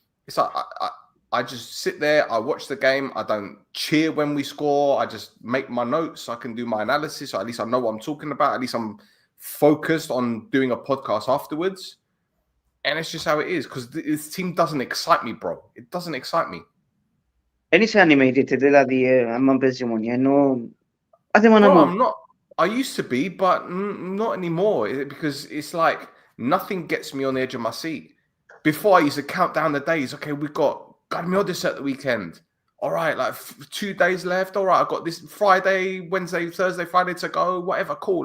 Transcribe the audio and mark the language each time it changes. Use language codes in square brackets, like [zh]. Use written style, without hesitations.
[en] It's like I just sit there. I watch the game. I don't cheer when we score. I just make my notes. I can do my analysis. Or at least I know what I'm talking about. At least I'm focused on doing a podcast afterwards. And it's just how it is. Because this team doesn't excite me, bro. It doesn't excite me. [el] Εν είσαι animated, δηλαδή, άμα παίζει μονία, ενώ... [en] Bro, I'm not. I used to be, but not anymore. Because it's like nothing gets me on the edge of my seat. Before, I used to count down the days. Okay, we've got Garmiodis at the weekend. All right, like 2 days left. All right, I've got this Friday, Wednesday, Thursday, Friday to go. Whatever, cool.